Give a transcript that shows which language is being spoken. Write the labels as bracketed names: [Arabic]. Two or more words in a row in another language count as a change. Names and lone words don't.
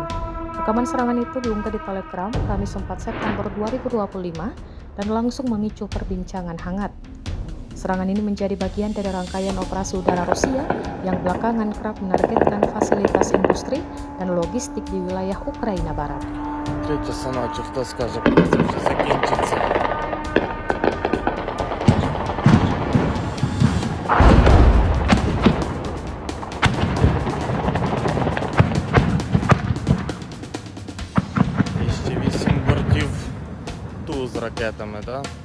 [Indonesian] Rekaman serangan itu diunggah di Telegram Kamis 4 September 2025 dan langsung memicu perbincangan hangat. Serangan ini menjadi bagian dari rangkaian operasi udara Rusia yang belakangan kerap menargetkan fasilitas industri dan logistik di wilayah Ukraina Barat. [Ukrainian] Третя синочок, хто скаже, коли це вже закінчиться? І ще 8 бортів ту з ракетами, так?